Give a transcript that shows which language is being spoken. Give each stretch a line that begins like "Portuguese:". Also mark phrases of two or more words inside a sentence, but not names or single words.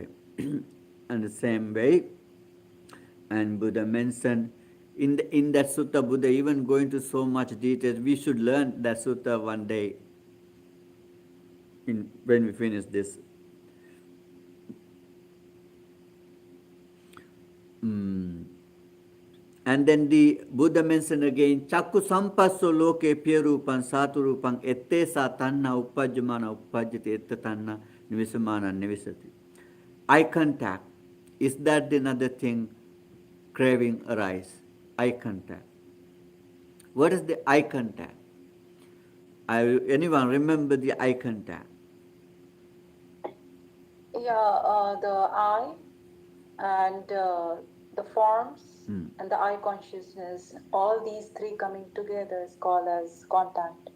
English: And the same way, and Buddha mentioned in that sutta, Buddha even going into so much details. We should learn that sutta one day when we finish this. And then the Buddha mentioned again,
Pali: Chakku sampasso loke piyarupan saturupang ette sa tanna uppajjamana uppajjati etta tanna nivisamana nivisati.
English: Eye contact, is that another thing craving arise? Eye contact. What is the eye contact? Anyone remember the eye contact? Yeah, the I and the forms and the I consciousness, all these three coming together is called as contact.